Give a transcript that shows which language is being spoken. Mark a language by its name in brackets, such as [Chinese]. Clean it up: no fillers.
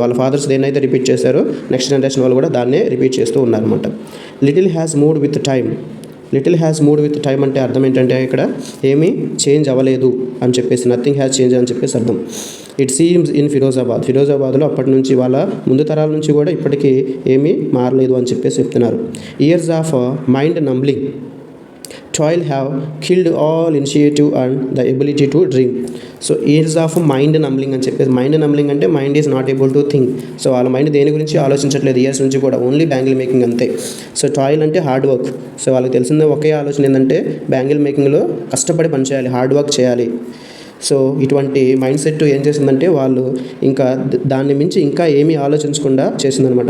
[Telugu] వాళ్ళ ఫాదర్స్ దేన్నైతే రిపీట్ చేశారో నెక్స్ట్ జనరేషన్ వాళ్ళు కూడా దాన్నే రిపీట్ చేస్తూ ఉన్నారన్నమాట. [English] Little has moved with time. [Telugu] Little has mood with time అంటే అర్థం ఏంటంటే ఇక్కడ ఏమీ చేంజ్ అవ్వలేదు అని చెప్పేసి, [English] nothing has change [Telugu] అని చెప్పేసి అర్థం. ఇట్ సీమ్స్ ఇన్ ఫిరోజాబాద్లో అప్పటి నుంచి వాళ్ళ ముందు తరాల నుంచి కూడా ఇప్పటికీ ఏమీ మారలేదు అని చెప్పేసి చెప్తున్నారు. [English] Years of mind numbing toil have killed all initiative and the ability to dream. So years of mind numbing అని చెప్పేసి, mind numbing అంటే mind is not able to think. [Telugu] So వాళ్ళ మైండ్ దేని గురించి ఆలోచించట్లేదు ఇయర్స్ నుంచి కూడా, ఓన్లీ బ్యాంగిల్ మేకింగ్ అంతే. సో టాయిల్ అంటే హార్డ్ వర్క్. సో వాళ్ళకి తెలిసిందే ఒకే ఆలోచన ఏంటంటే బ్యాంగిల్ మేకింగ్లో కష్టపడి పనిచేయాలి, హార్డ్ వర్క్ చేయాలి. సో ఇటువంటి మైండ్ సెట్ ఏం చేసిందంటే వాళ్ళు ఇంకా దాన్ని మించి ఇంకా ఏమీ ఆలోచించకుండా చేసిందనమాట.